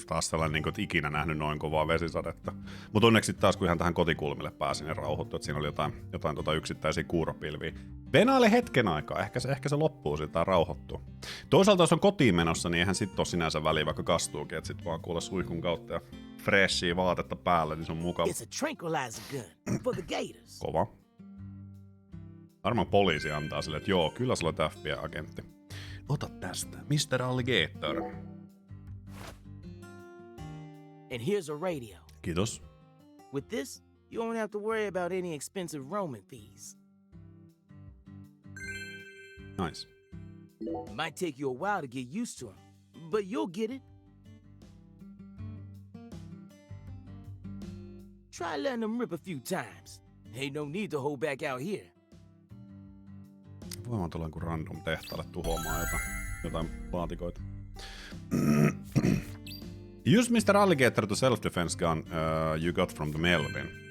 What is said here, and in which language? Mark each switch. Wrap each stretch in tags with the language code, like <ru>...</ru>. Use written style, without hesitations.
<fi>Taas sellainen, niin kuin, että ikinä nähnyt noin kovaa vesisadetta. Mutta onneksi taas kun ihan tähän kotikulmille pääsin ja rauhoittui, että siinä oli jotain yksittäisiä kuuropilviä. Venaile hetken aikaa, ehkä se loppuu siitä tai rauhoittuu. Toisaalta jos on kotiin menossa, niin eihän sit ole sinänsä väliä, vaikka kastuukin, että sit vaan kuule suihkun kautta ja freshia vaatetta päälle, niin se on mukava.</fi> <en>It's a tranquilizer gun for the gators.</en> <fi>Kova. Varmaan poliisi antaa sille, että joo, kyllä sä olet FBI-agentti. Ota tästä, Mr. Alligator.</fi> <en>And here's a radio.</en> <fi>Kiitos.</fi> <en>With this, you won't have to worry about any expensive roaming fees. Nice. Might take you a while to get used to them, but you'll get it. Try letting them rip a few times. Ain't no need to hold back out here.</en> <fi>Voimaan tulla joku random tehtaalle tuhoamaan jotain laatikoita.</fi> <en>Use Mr. Alligator to self-defense gun you got from the Melvin.</en>